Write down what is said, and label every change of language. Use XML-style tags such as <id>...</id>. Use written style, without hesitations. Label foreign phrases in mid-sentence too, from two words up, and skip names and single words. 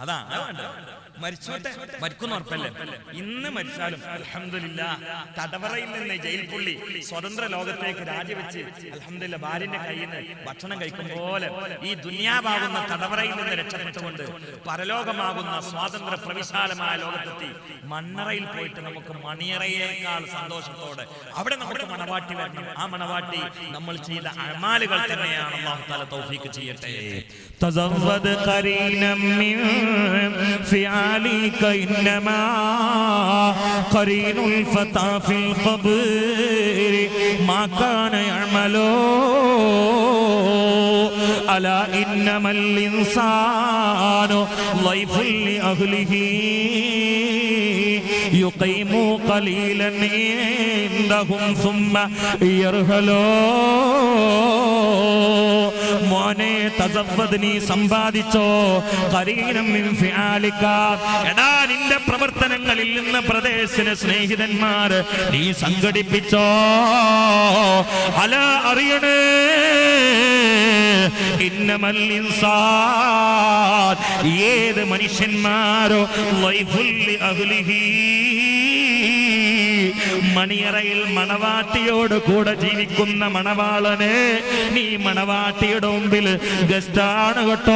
<ml>അതാ മരിച്ചോട്ടെ, മരിക്കുന്ന ഉറപ്പല്ലേ. ഇന്ന് മരിച്ചാലും അൽഹംദുലില്ലാഹ് തടവറയിൽ നിന്ന് ജയിൽ പുള്ളി സ്വതന്ത്ര ലോകത്തേക്ക് രാജിവെച്ച് അൽഹംദുലില്ലാഹ് ഭാര്യന്റെ കയ്യിൽ നിന്ന് ഭക്ഷണം കഴിക്കും പോലെ ഈ ദുനിയാവാകുന്ന തടവറയിൽ നിന്ന് രക്ഷപ്പെട്ടുകൊണ്ട് പരലോകമാകുന്ന സ്വാതന്ത്ര്യ പ്രവിശാലമായ ലോകത്തെത്തി മണ്ണറയിൽ പോയിട്ട് നമുക്ക് മണിയറയേക്കാൾ സന്തോഷത്തോടെ അവിടെ നമുക്ക് മണവാട്ടി വരണം. ആ മണവാട്ടി നമ്മൾ ചെയ്ത അമാലുകൾ തന്നെയാണ്.</ml> <ar>الله تعالى</ar> <ml>തൗഫീഖ് ചെയ്യട്ടെ.</ml> <ar>تزود قرينا من فعلك إنما قرين الفتى في القبر ما كان يعمل ألا إنما الإنسان ضيف لأهله يقيم قليلا عندهم ثم يرحلون.</ar> <ml>മോനെ തസവ്വദ്, നീ സമ്പാദിച്ചോ.</ml> <ar>قرينا من فعالك,</ar> <ml>എടാ നിന്റെ പ്രവർത്തനങ്ങളിൽ നിന്ന് പ്രദേശിന് സ്നേഹിതന്മാർ നീ സംഘടിപ്പിച്ചോ. അല അറിയണേ,</ml> <ar>إنما الإنسان,</ar> <ml>ഏത് മനുഷ്യന്മാരോ</ml> <ar>ضيف لأهله,</ar> <ml>മണിയറയിൽ മണവാട്ടിയോട് കൂടെ ജീവിക്കുന്ന മണവാളനെ നീ മണവാട്ടിയുടെ മുമ്പിൽ ഗസ്റ്റാണ് കേട്ടോ.</ml>